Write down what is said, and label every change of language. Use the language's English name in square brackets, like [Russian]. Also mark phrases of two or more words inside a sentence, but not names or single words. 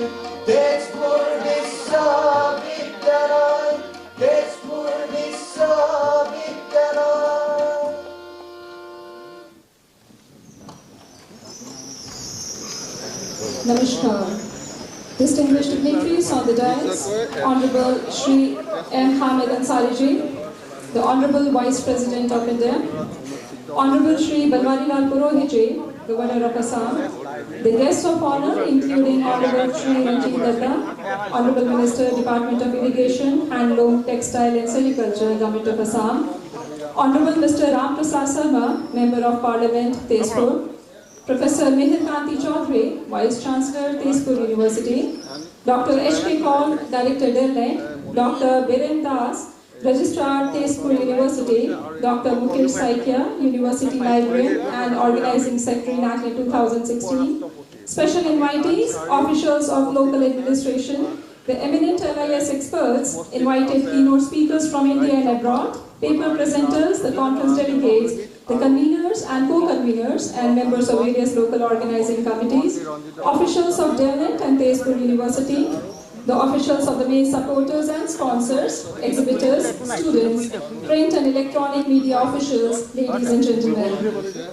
[English] তেজপুর বিশ্ববিদ্যালয়। তেজপুর বিশ্ববিদ্যালয়। Namaskar. Distinguished dignitaries on the dais, Honorable Shri M. Hamid Ansari Ji, the Honorable Vice President of India, Honorable Shri Balwani Lal Purohit Ji, Governor of Assam. The guests of honor, including Honorable Shri Ranjit Datta, Honorable Minister, Department of Irrigation, Handloom, Textile and Sericulture, Government of Assam. Honorable Mr. Ram Prasad Sharma, Member of Parliament, Tezpur. Professor Mihir Kanti Chaudhary, Vice Chancellor, Tezpur University. Dr. H.K. Kaul, Director, Delhi. Dr. Biren Das, Registrar, Tezpur University. Dr. Mukesh Saikia, University Librarian and Organizing Secretary, NACLIN 2016. Special invitees, officials of local administration, the eminent LIS experts, invited keynote speakers from India and abroad, paper presenters, the conference delegates, the conveners and co-conveners, and members of various local organizing committees, officials of DELNET and Tezpur University, the officials of the main supporters and sponsors, exhibitors, students, print and electronic media officials, ladies and gentlemen.